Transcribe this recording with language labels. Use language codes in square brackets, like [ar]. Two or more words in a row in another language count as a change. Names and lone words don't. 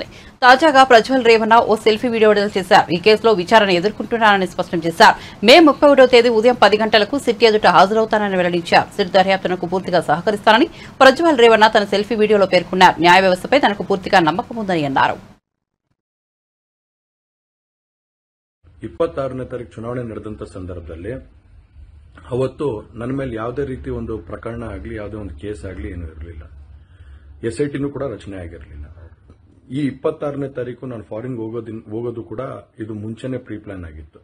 [te] తాజాగా ప్రజ్వల్ రేవణ్ణ ఓ సెల్ఫీ వీడియో విడుదల చేశారు. ఈ కేసులో విచారణ ఎదుర్కొంటున్నారని స్పష్టం చేశారు. మే 31వ తేదీ ఉదయం 10 గంటలకు సిట్ ఎదుట హాజరవుతానని వెల్లడించారు. సిట్ దర్యాప్తునకు పూర్తిగా సహకరిస్తానని ప్రజ్వల్ రేవణ్ణ తన సెల్ఫీ వీడియోలో పేర్కొన్నారు. న్యాయ వ్యవస్థపై తనకు పూర్తిగా నమ్మకం ఉందని అన్నారు. [kn] 26ನೇ ತಾರೀಕು ಚುನಾವಣೆ ನಡೆದಂತ ಸಂದರ್ಭದಲ್ಲಿ ಅವತ್ತು ನನ್ನ ಮೇಲೆ ಯಾವುದೇ ರೀತಿ ಒಂದು ಪ್ರಕರಣ ಆಗಲಿ, ಯಾವುದೇ ಒಂದು ಕೇಸ್ ಆಗಲಿ ಏನೂ ಇರಲಿಲ್ಲ. ಎಸ್ಐಟಿನೂ ಕೂಡ ರಚನೆ ಆಗಿರಲಿಲ್ಲ. ಈ 26ನೇ ತಾರೀಕು ನಾನು ಫಾರಿನ್ ಹೋಗೋದು ಕೂಡ ಇದು ಮುಂಚೆನೆ [en] pre plan [kn] ಆಗಿತ್ತು.